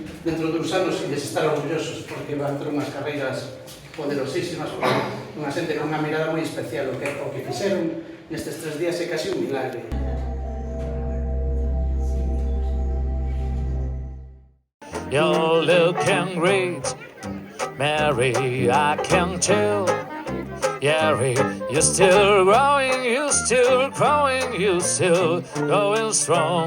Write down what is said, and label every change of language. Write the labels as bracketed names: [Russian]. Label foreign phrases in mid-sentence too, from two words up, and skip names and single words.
[Galician] Dentro dos anos, ides estar orgullosos porque van ter unhas carreiras poderosísimas, unha xente con unha mirada moi especial. O que fixeron nestes 3 días é casi un milagre. [English] You're looking great, Mary, I can tell. Gary, you're still growing, you're still growing, you're still going strong.